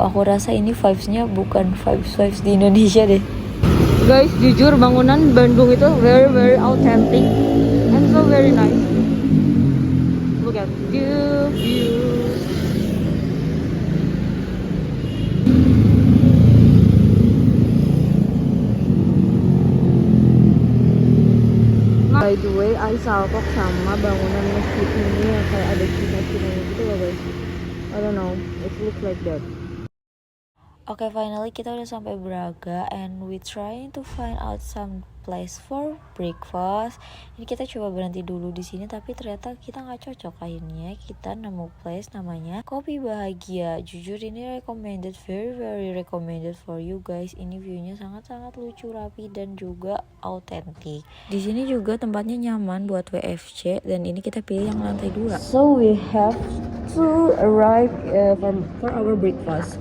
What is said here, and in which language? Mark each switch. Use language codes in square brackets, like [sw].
[id] Aku rasa ini vibes-nya bukan vibes di Indonesia deh. [en] Guys, [id] jujur bangunan [en] Bandung itu very very authentic and so very nice. Look at the view. [id] By the way, I salpok sama bangunan masjid ini yang kayak ada Cina-Cinanya gitu loh, guys. [en] I don't know, it looks like that. [id] Oke, finally kita udah sampai [en] Braga and we trying to find out some place for breakfast. [id] Ini kita coba berhenti dulu di sini tapi ternyata kita nggak cocok. Akhirnya kita nemu place namanya Kopi Bahagia. Jujur ini [en] recommended, very very recommended for you guys. [id] Ini viewnya sangat-sangat lucu, rapi dan juga autentik. Di sini juga tempatnya nyaman buat WFC dan ini kita pilih yang lantai 2. [en] So we have to arrive for our breakfast.